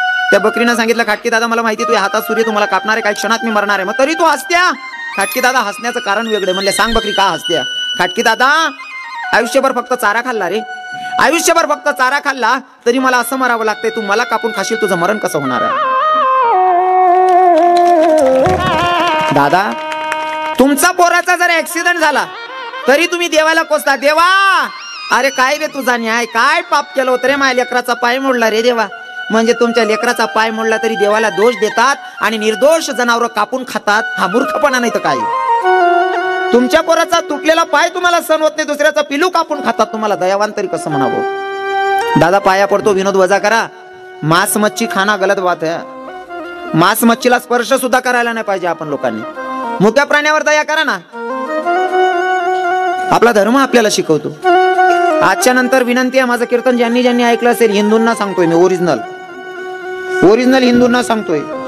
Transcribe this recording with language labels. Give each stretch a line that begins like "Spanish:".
Marathi: त्या बकरीनं सांगितलं खाटकी दादा मला माहिती तू हातात सूर्य तुम्हाला कापणार आहे काही क्षणात मी मरणार आहे मग तरी तू हसत्या खाटकी दादा हसण्याचं कारण वेगळे म्हणले सांग बकरी का हसत्या खाटकी दादा आयुष्यभर फक्त चारा खाल्ला रे आयुष्यभर फक्त चारा खाल्ला तरी मला असं मरावं लागतंय तू मला कापून खाशील तुझं मरण कसं होणार आहे दादा तुमचा पोराचा जर ऍक्सिडेंट झाला तरी तुम्ही देवाला कोसता देवा अरे काय रे तुझा न्याय काय पाप केलं होतं रे माझ्या लेकराचा पाय मोडला रे देवा म्हणजे तुमच्या लेकराचा पाय मोडला तरी देवाला दोष देतात आणि निर्दोष जनावर कापून खातात. हा मूर्खपणा नाही तर काय. तुमच्या पोराचा तुटलेला पाय तुम्हाला सहन होत नाही, दुसऱ्याचा पिलू कापून खातात. तुम्हाला दयावान तरी कसं म्हणावं. दादा पाया पडतो, विनोद वजा करा.
Hindi: मांस मच्छी खाना गलत बात है.
Marathi: मांस मच्छीला स्पर्श सुद्धा करायला नाही पाहिजे आपण लोकांनी. मुक्या प्राण्यावर दया करा ना. आपला धर्म आपल्याला शिकवतो. आजच्या नंतर विनंती आहे, माझं कीर्तन ज्यांनी ज्यांनी ऐकलं असेल, हिंदूंना सांगतोय मी, ओरिजिनल हिंदूंना सांगतोय.